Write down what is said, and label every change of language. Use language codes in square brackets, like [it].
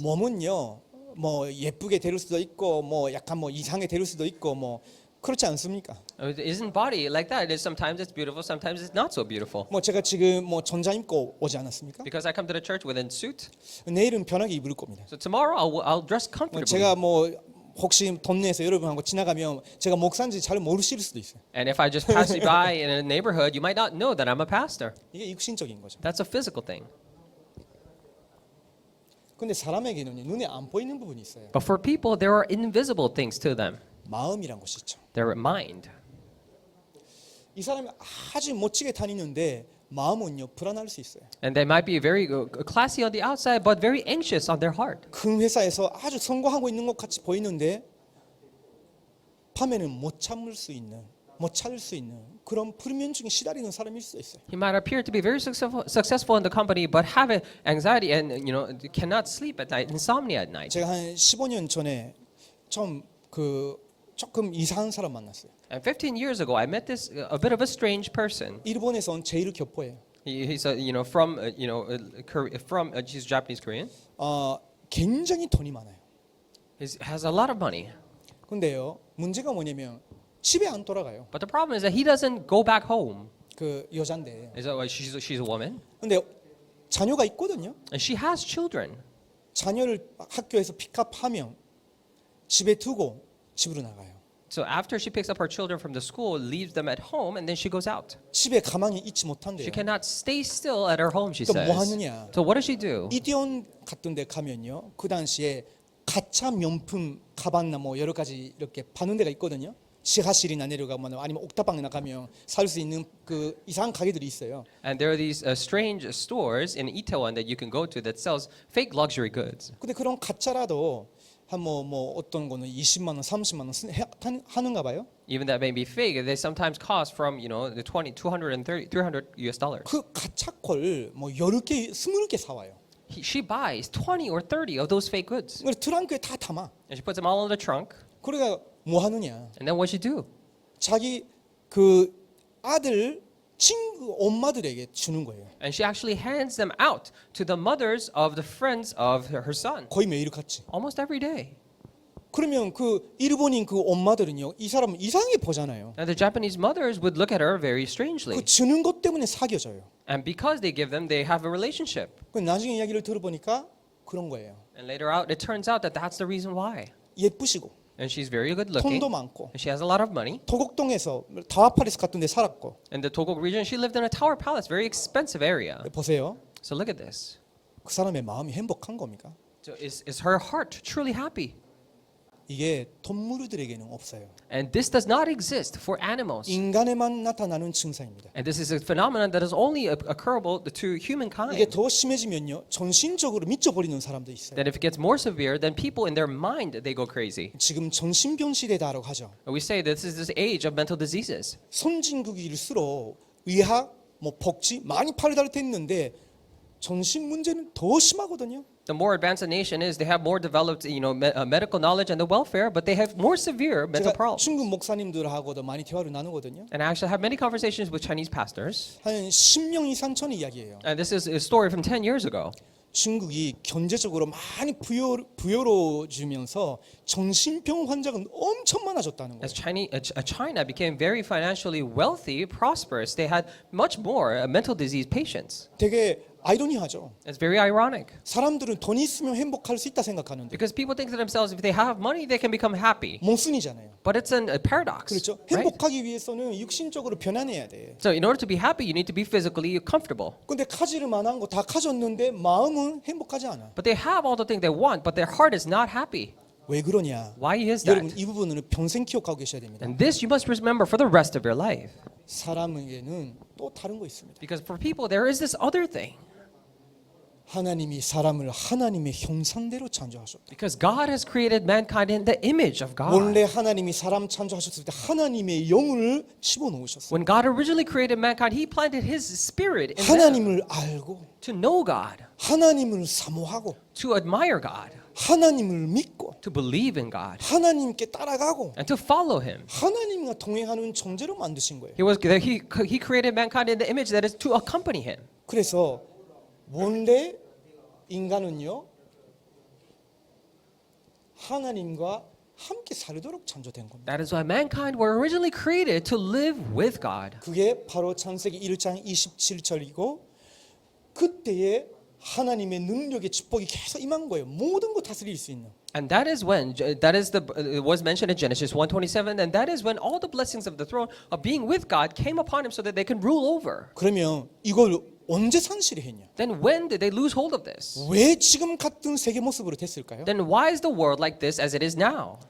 [ko] 몸은요, 뭐 예쁘게 될 수도 있고, 뭐 약간 뭐 이상하게 될 수도 있고, 뭐 그렇지 않습니까? [en] Isn't body like that? Sometimes it's beautiful, sometimes it's not so beautiful. [ko] 뭐 제가 지금 뭐 전자 입고 오지 않았습니까? [en] Because I come to the church within suit, [ko] 내일은 편하게 입을 겁니다. [en] so tomorrow I'll dress comfortably. [ko] 제가 뭐 혹시 동네에서 여러분하고 지나가면 제가 목사인지 잘 모르실 수도 있어요. [en] And if I just pass you by in a neighborhood, you might not know that I'm a pastor. [ko] 이게 육신적인 거죠. [en] That's a physical thing. [ko] 근데 사람에게는 눈에 안 보이는 부분이 있어요. [en] But for people, there are invisible things to them. [ko] 마음이란 것이 있죠. [en] Their mind. [ko] 이 사람이 아주 멋지게 다니는데 마음은요 불안할 수 있어요. [en] And they might be very classy on the outside, but very anxious on their heart. [ko] 큰 회사에서 아주 성공하고 있는 것 같이 보이는데 밤에는 못 참을 수 있는, 못 참을 수 있는 그런 불면증에 시달리는 사람일 수 있어요. [en] He might appear to be very successful in the company, but have anxiety and cannot sleep at night, insomnia at night. [ko] 제가 한 15년 전에 좀 조금 이상한 사람 만났어요. [en] And 15 years ago, I met this a bit of a strange person. [ko] 일본에서 온 제일 교포예요. [en] He's he's Japanese Korean. [ko] 굉장히 돈이 많아요. [en] He has a lot of money. [ko] 근데요 문제가 뭐냐면 집에 안 돌아가요. [en] But the problem is that he doesn't go back home. [ko] 그 여잔데. [en] Is that why she's a woman? [ko] 근데 자녀가 있거든요. [en] And she has children. [ko] 자녀를 학교에서 픽업하면 집에 두고 집으로 나가요. [en] So after she picks up her children from the school, leaves them at home, and then she goes out. [ko] 집에 가만히 있지 못한대요. [en] She cannot stay still at her home, she [ko] 또 [en] says. [ko] 뭐 하느냐? [en] So what does she do? [ko] 이디온 같은 데 가면요. 그 당시에 가짜 명품 가방이나 뭐 여러 가지 이렇게 파는 데가 있거든요. 지하실이나 내려가면 아니면 옥탑방이나 가면 살 수 있는 그 이상한 가게들이 있어요. [en] And there are these strange stores in Itaewon that you can go to that sells fake luxury goods. [ko] 근데 그런 가짜라도 한 뭐 어떤 거는 20만 원, 30만 원 하는가 봐요. [en] Even that may be fake, they sometimes cost from the 230, 300 US dollars. [ko] 그 가짜 걸뭐 10개, 20개 사와요. [en] She buys 20 or 30 of those fake goods. [ko] 그걸 트렁크에 다 담아. [en] And she puts them all in the trunk. [ko] 그러니까 뭐 하느냐? [en] And then what she do? [ko] 자기 그 아들 친구 엄마들에게 주는 거예요. [en] And she actually hands them out to the mothers of the friends of her son. [ko] 거의 매일같이. [en] Almost every day. [ko] 그러면 그 일본인 그 엄마들은요, 이 사람 이상하게 보잖아요. [en] And the Japanese mothers would look at her very strangely. [ko] 그 주는 것 때문에 사귀어져요. [en] And because they give them, they have a relationship. [ko] 그 나중에 이야기를 들어보니까 그런 거예요. [en] And later out, it turns out that that's the reason why. [ko] 예쁘시고 [en] And she's very good looking. [ko] 돈도 많고 [en] And she has a lot of money. [ko] 도곡동에서 타와팔리스 같은 데 살았고. [en] In the Togok region, she lived in a tower palace, very expensive area. [ko] 보세요. [en] So look at this. [ko] 그 사람의 마음이 행복한 겁니까? [en] So is her heart truly happy? [ko] 이게 동물들에게는 없어요. [en] And this does not exist for animals. [ko] 인간에만 나타나는 증상입니다. [en] And this is a phenomenon that is only occurable to [ko] 이게 [en] humankind. [ko] 더 심해지면요, 전신적으로 미쳐버리는 사람도 있어요. [en] That if it gets more severe, then people in their mind, they go crazy. [ko] 지금 정신병 시대다라고 하죠. [en] And we say this is this age of mental diseases. [ko] 선진국일수록 의학, 뭐 복지 많이 발달됐는데 정신 문제는 더 심하거든요. [en] The more advanced a nation is, they have more developed, medical knowledge and the welfare, but they have more severe mental [ko] 제가 [en] problems. [ko] 중국 목사님들하고도 많이 대화를 나누거든요. [en] And I actually have many conversations with Chinese pastors. [ko] 한 10년 이상 전 이야기예요. [en] And this is a story from 10 years ago. [ko] 중국이 경제적으로 많이 부여로워지면서 정신병 환자가 엄청 많아졌다는 거예요. [en] As China became very financially wealthy, prosperous, they had much more mental disease patients. [ko] 되게 아이러니하죠. [en] It's very ironic [ko] 사람들은 돈이 있으면 행복할 수 있다 생각하는데 [en] because people think to themselves if they have money, they can become happy. [ko] 몽순이잖아요. [en] But it's a paradox, [ko] 그렇죠. [en] right? [ko] 행복하기 위해서는 육신적으로 편안해야 돼. [en] So in order to be happy, you need to be physically comfortable. [ko] 근데 가지를 만한 거 다 가졌는데 마음은 행복하지 않아. [en] But they have all the things they want, but their heart is not happy. [ko] 왜 그러냐? [en] Why is [ko] 여러분 [en] that? [ko] 이 부분을 평생 기억하고 계셔야 됩니다. [en] And this you must remember for the rest of your life. [ko] 사람에게는 또 다른 거 있습니다. [en] Because for people, there is this other thing. [ko] 하나님이 사람을 하나님의 형상대로 창조하셨다. [en] Because God has created mankind in the image of God. [ko] 원래 하나님이 사람 창조하셨을 때 하나님의 영을 집어넣으셨어요. [en] When God originally created mankind, He planted His Spirit in them [ko] 하나님을 알고 [en] to know God, [ko] 하나님을 사모하고 [en] to admire God, [ko] 하나님을 믿고 [en] to believe in God, [ko] 하나님께 따라가고 [en] and to follow Him. [ko] 하나님과 동행하는 존재로 만드신 거예요. [en] He created mankind in the image that is to accompany Him. [ko] 그래서 원래 인간은요 하나님과 함께 살도록 창조된 겁니다. [en] That is why mankind were originally created to live with God. [ko] 그게 바로 창세기 1장 27절이고 그때에 하나님의 능력의 축복이 계속 임한 거예요. 모든 거 다스릴 수 있는. [en] And that is when that is the it was mentioned in Genesis 1:27, and that is when all the blessings of the throne of being with God came upon him so that they can rule over. [ko] 그러면 이걸 언제 상실을 했냐? [en] Then when did they lose hold of this? [ko] 왜 지금 같은 세계 모습으로 됐을까요? [en] Then why is the world like this as it is now?